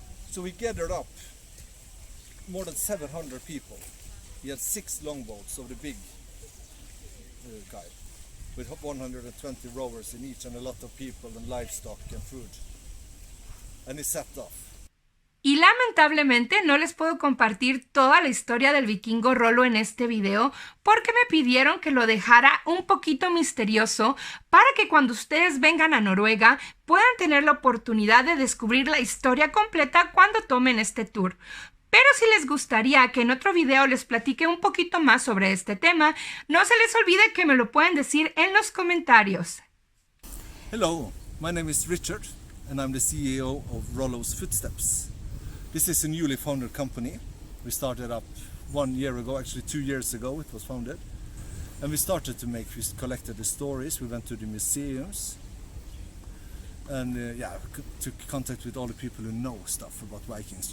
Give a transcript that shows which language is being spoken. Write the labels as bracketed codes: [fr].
[en] So he gathered up more than 700 people. He had 6 longboats of the big kind, with 120 rowers in each and a lot of people and livestock and food. And he set off. [es] Y lamentablemente no les puedo compartir toda la historia del vikingo Rollo en este video porque me pidieron que lo dejara un poquito misterioso para que cuando ustedes vengan a Noruega puedan tener la oportunidad de descubrir la historia completa cuando tomen este tour. Pero si les gustaría que en otro video les platique un poquito más sobre este tema, no se les olvide que me lo pueden decir en los comentarios. [en] Hello, my name is Richard and I'm the CEO of Rollo's Footsteps. This is a newly founded company. We started up 1 year ago, actually 2 years ago it was founded. And we started to we collected the stories, we went to the museums, and took contact with all the people who know stuff about Vikings.